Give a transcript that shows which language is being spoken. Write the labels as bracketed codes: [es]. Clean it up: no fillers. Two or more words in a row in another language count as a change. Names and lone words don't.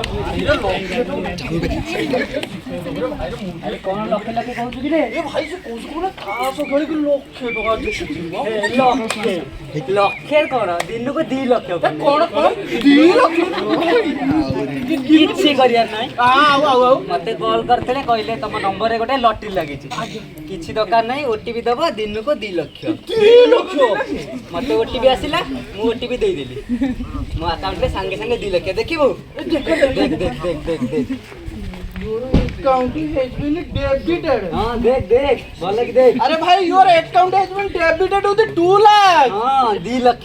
[or] କଣ ଲକ୍ଷେ ଲକ୍ଷେ କହୁଛୁ କି ରେ ଏ ଭାଇ ସେ କହୁଛୁ କଣ ଖାସ ଖେଳିକି ଲକ୍ଷେ ଟଙ୍କା ଲକ୍ଷେ କଣ ଦିନକୁ 2 ଲକ୍ଷ କଣ 2 ଲକ୍ଷ କିଛି କରିବାର ନାହିଁ ଆଉ ମତେ କଲ୍ କରିଥିଲେ କହିଲେ ତମ ନମ୍ବରରେ ଗୋଟେ ଲଟେରୀ ଲାଗିଛି କିଛି ଦରକାର ନାହିଁ ଓଟିପି ଦବ ଦିନକୁ 2 ଲକ୍ଷ ମତେ ଓଟିପି ଆସିଲା ମୁଁ ଓଟିପି ଦେଇଦେଲି ମୋ ଆକାଉଣ୍ଟରେ ସାଙ୍ଗେ ସାଙ୍ଗେ 2 ଲକ୍ଷ ଦେଖିବୁ देख [en] account has been debited [hi] हां देख बोले कि देख अरे भाई [en] your account has been debited with 2 lakh [hi] हां 2 लक्ष